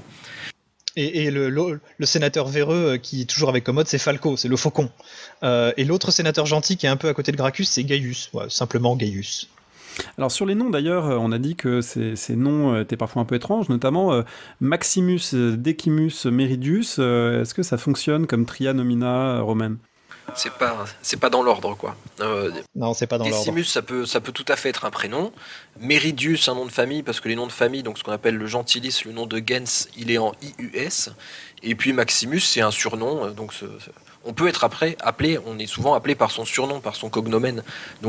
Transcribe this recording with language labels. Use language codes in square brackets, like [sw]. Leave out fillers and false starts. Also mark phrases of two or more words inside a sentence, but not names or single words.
[fr] Et le sénateur véreux qui est toujours avec Commode, c'est Falco, c'est le faucon. Et l'autre sénateur gentil qui est un peu à côté de Gracchus, c'est Gaius, simplement Gaius. Alors sur les noms d'ailleurs, on a dit que ces noms étaient parfois un peu étranges, notamment Maximus Decimus Meridius. Est-ce que ça fonctionne comme [la] tria nomina [fr] romaine ? C'est pas dans l'ordre quoi. Non, c'est pas dans l'ordre. Decimus, ça peut tout à fait être un prénom. Meridius, un nom de famille, parce que les noms de famille, donc ce qu'on appelle le gentilis, le nom de gens, il est en IUS. Et puis Maximus, c'est un surnom, donc on peut être appelé, on est souvent appelé par son surnom, par son cognomen.